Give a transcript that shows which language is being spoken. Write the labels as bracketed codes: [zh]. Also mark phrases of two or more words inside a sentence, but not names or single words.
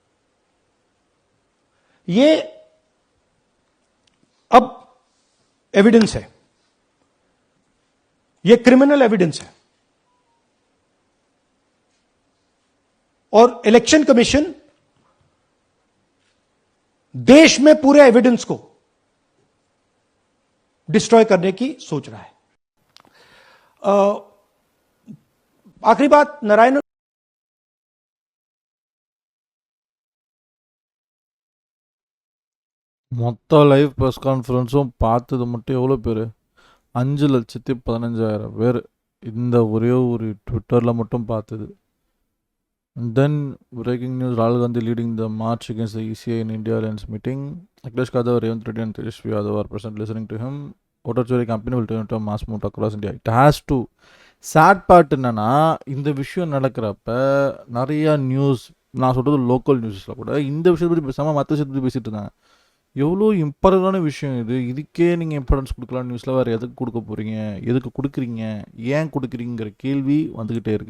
[hi] ये अब एविडेंस है, ये [en] criminal evidence [hi] है, और इलेक्शन कमीशन देश में पूरे एविडेंस को डिस्ट्रॉय करने की सोच रहा है। आखिरी बात, नारायण [ta] மொத்த [en] live press conference [ta] பார்த்தது மட்டும் எவ்வளோ பேர்? 5,15,000 பேர் இந்த ஒரே ஒரு ட்விட்டரில் மட்டும் பார்த்தது. [en] Then breaking news, Rahul Gandhi leading the march against the ECI in India Alliance meeting. Akhilesh Yadav, Revanth Reddy and Tejasvi Yadav are present listening to him. Voter Chori campaign will turn into a mass movement across India. It has to. Sad part [ta] என்னன்னா, இந்த விஷயம் நடக்கிறப்ப நிறையா நியூஸ், நான் சொல்கிறது [en] local news [ta] கூட இந்த விஷயத்தை பற்றி பேசாமல் மற்ற விஷயத்தை பற்றி பேசிகிட்டு இருந்தாங்க. எவ்வளோ இம்பார்ட்டண்டான விஷயம் இது, இதுக்கே நீங்கள் இம்பார்ட்டன்ஸ் கொடுக்கலாம் நியூஸில், வேறு எதுக்கு கொடுக்க போகிறீங்க, எதுக்கு கொடுக்குறீங்க, ஏன் கொடுக்குறீங்கிற கேள்வி வந்துக்கிட்டே இருக்குது.